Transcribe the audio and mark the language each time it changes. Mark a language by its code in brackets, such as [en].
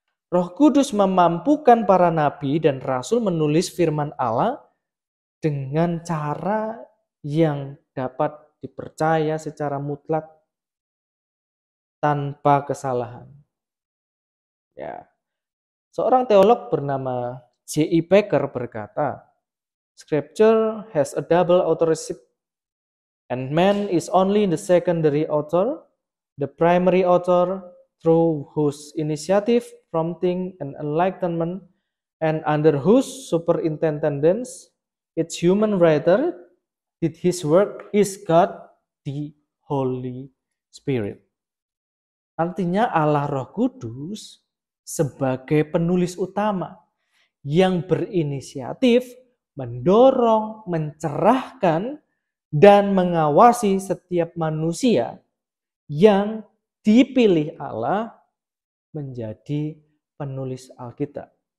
[id] Roh Kudus memampukan para nabi dan rasul menulis firman Allah dengan cara yang dapat dipercaya secara mutlak tanpa kesalahan. Ya. Seorang teolog bernama J.I. [en] Packer [id] berkata, [en] Scripture has a double authorship, and man is only the secondary author, the primary author through whose initiative, prompting, and enlightenment, and under whose superintendence its human writer did his work is God, the Holy Spirit. [id] Artinya Allah Roh Kudus sebagai penulis utama yang berinisiatif, mendorong, mencerahkan, dan mengawasi setiap manusia yang dipilih Allah menjadi penulis Alkitab.